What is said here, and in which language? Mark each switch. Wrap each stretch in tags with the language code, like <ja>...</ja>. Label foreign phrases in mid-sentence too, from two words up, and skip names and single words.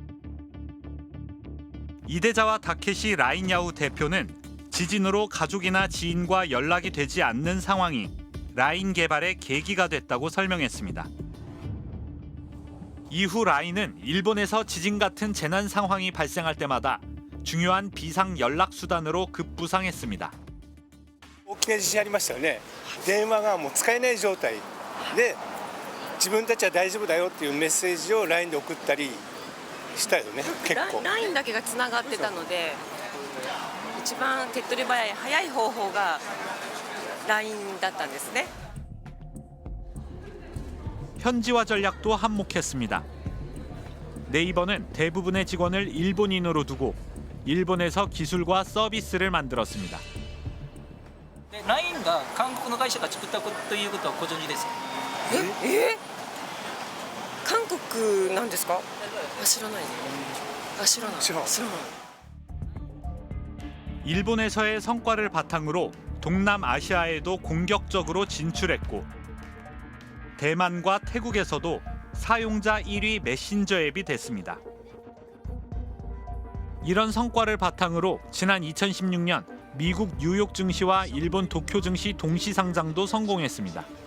<ko>이대자와 다케시 라인야후 대표는 지진으로 가족이나 지인과 연락이 되지 않는 상황이 라인 개발의 계기가 됐다고 설명했습니다. 이후 라인은 일본에서 지진 같은 재난 상황이 발생할 때마다 중요한 비상 연락 수단으로 급부상했습니다.</ko> <ja>大きな地震ありましたよね。電話がもう使えない状態で自分たちは大丈夫だよっていうメッセージを LINE で送ったりしたよね。結構 LINE だけがつながってたので一番手っ取り早い早い方法が LINE だったんですね。</ja> <ko>현지화 전략도 한몫했습니다. 네이버는 대부분의 직원을 일본인으로 두고 일본에서 기술과 서비스를 만들었습니다.</ko> <ja>LINE が韓国の会社が作ったということはご存知ですか？韓国なんですか？知らない。知らない。</ja> <ko>일본에서의 성과를 바탕으로 동남아시아에도 공격적으로 진출했고 대만과 태국에서도 사용자 1위 메신저 앱이 됐습니다. 이런 성과를 바탕으로 지난 2016년 미국 뉴욕 증시와 일본 도쿄 증시 동시 상장도 성공했습니다.</ko>